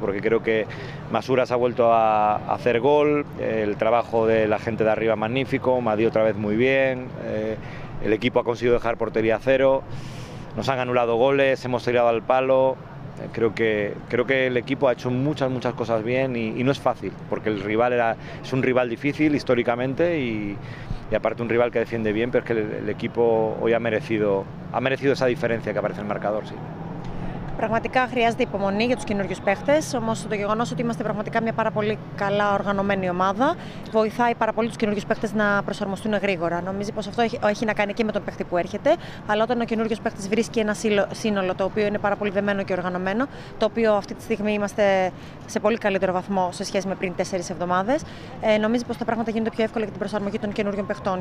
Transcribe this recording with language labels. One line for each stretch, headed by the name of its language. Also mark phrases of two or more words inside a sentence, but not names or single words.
Spanish: Porque creo que Masuras ha vuelto a hacer gol, el trabajo de la gente de arriba magnífico, Madí otra vez muy bien, el equipo ha conseguido dejar portería a 0, nos han anulado goles, hemos tirado al palo. Creo que el equipo ha hecho muchas cosas bien y no es fácil, porque el rival es un rival difícil históricamente y aparte un rival que defiende bien, pero es que el equipo hoy ha merecido esa diferencia que aparece en el marcador, sí.
Greek: Πραγματικά χρειάζεται υπομονή για τους καινούριους παίχτες, όμως το γεγονός ότι είμαστε πραγματικά μια πάρα πολύ καλά οργανωμένη ομάδα βοηθάει πάρα πολύ τους καινούριους παίχτες να προσαρμοστούν γρήγορα. Νομίζω πως αυτό έχει να κάνει και με τον παίχτη που έρχεται, αλλά όταν ο καινούριος παίχτης βρίσκει ένα σύνολο το οποίο είναι πάρα πολύ δεμένο και οργανωμένο, το οποίο αυτή τη στιγμή είμαστε σε πολύ καλύτερο βαθμό σε σχέση με πριν 4 εβδομάδες, νομίζω πως τα πράγματα γίνονται πιο εύκολα για την προσαρμογή των καινούριων παιχτών.